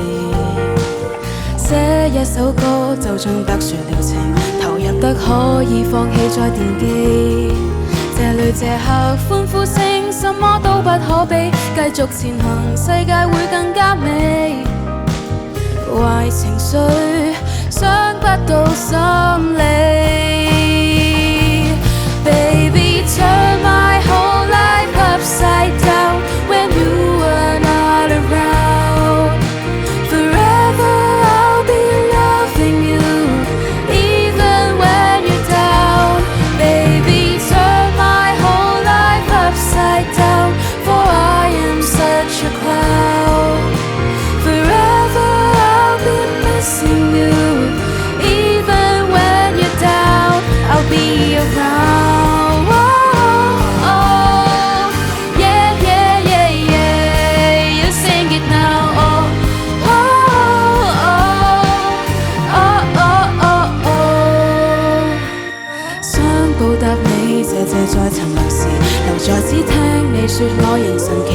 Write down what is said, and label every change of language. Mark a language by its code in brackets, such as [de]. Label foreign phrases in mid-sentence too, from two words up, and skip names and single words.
[yue] 寫一首歌就像特殊療程，投入得可以放棄再惦記。這裏這刻歡呼聲，什麼都不可避，繼續前行，世界會更加美。壞情緒傷不到心理。 [en] Baby, turn my whole life upside down when you are not around. Forever I'll be loving you, even when you're down. Baby, turn my whole life upside down, for I am such a clown. Forever I'll be missing you, even when you're down, I'll be around. [yue] 謝謝在沉默時留在只聽你說我仍神奇。